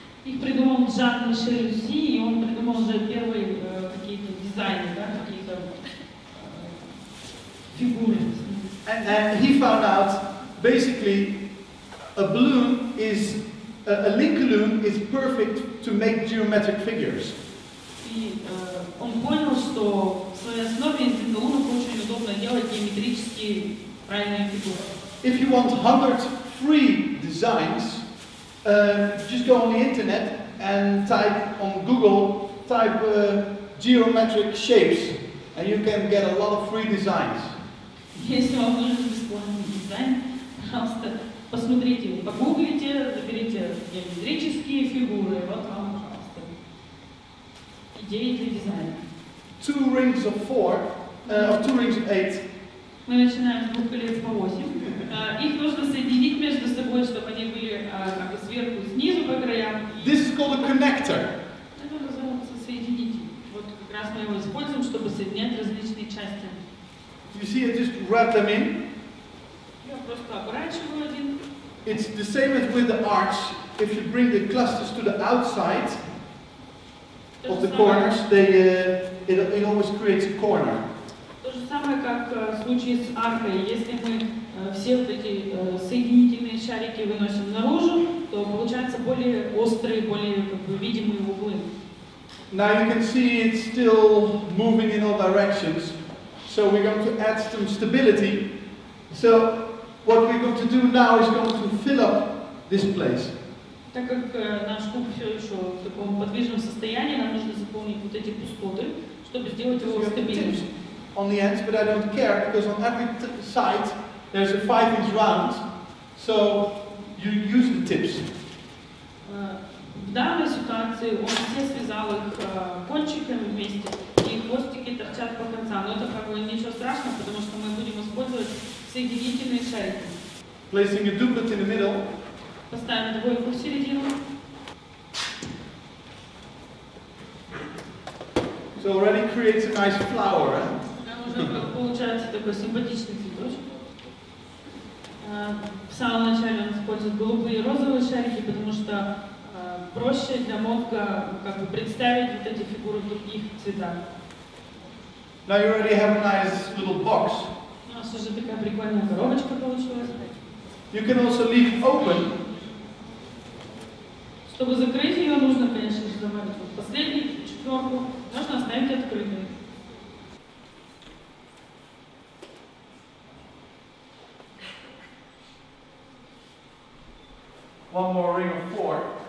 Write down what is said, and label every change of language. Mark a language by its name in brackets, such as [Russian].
[Russian] Их придумал Жан-Мишель Люси, и он придумал уже первые какие-то дизайны, да, какие-то фигуры. [English] And he found out, basically, a balloon is, a Lincoln is perfect to make geometric figures. [Russian] И он понял, что в своей основе из линколнов очень удобно делать геометрические правильные фигуры. [English] If you want 100 free designs, just go on the internet and type on Google, type geometric shapes, and you can get a lot of free designs. [Russian] Если вам нужен бесплатный дизайн, пожалуйста, посмотрите, погуглите, заберите геометрические фигуры, вот вам, пожалуйста, идеи для дизайна. [English] 2 rings of 2 rings of 8. [Russian] Мы начинаем с 2 колец по 8. Их нужно соединить между собой, чтобы они были как бы сверху и снизу по краям. [English] This is called a connector. [Russian] Это называется соединитель. Вот как раз мы его используем, чтобы соединять различные части. [English] You see, I just wrap them in. [Russian] Я просто оборачиваю один. [English] It's the same as with the arch. If you bring the clusters to the outside of the corners, it always creates a corner. [Russian] То же самое, как в случае с аркой. Если мы все вот эти соединительные шарики выносим наружу, то получаются более острые, более как бы видимые углы. [English] Now you can see it's still moving in all directions. So we're going to add some stability. So what we're going to do now is going to fill up this place. [Russian] Так как наш куб все еще в таком подвижном состоянии, нам нужно заполнить вот эти пустоты, чтобы сделать его стабильным. [English] On the ends, but I don't care because on every side there's a 5-inch round. So you use the tips. [Russian] В данной ситуации он все связал их кончиками вместе, и хвостики торчат по концам. Но это как бы ничего страшного, потому что мы будем использовать соединительные шарики. [English] Placing a doublet in the middle. [Russian] Поставим двойку в середину. [English] So already creates a nice flower. [Russian] Уже получается такой симпатичный цветочек. В самом начале он использует голубые и розовые шарики, потому что проще для мозга как бы представить вот эти фигуры в других цветах. [English] Now you already have a nice little box. [Russian] У нас уже такая прикольная коробочка получилась. [English] You can also leave it open. [Russian] Чтобы закрыть ее, нужно, конечно же, добавить вот последнюю четверку. Можно оставить открытой. [English] One more ring of 4.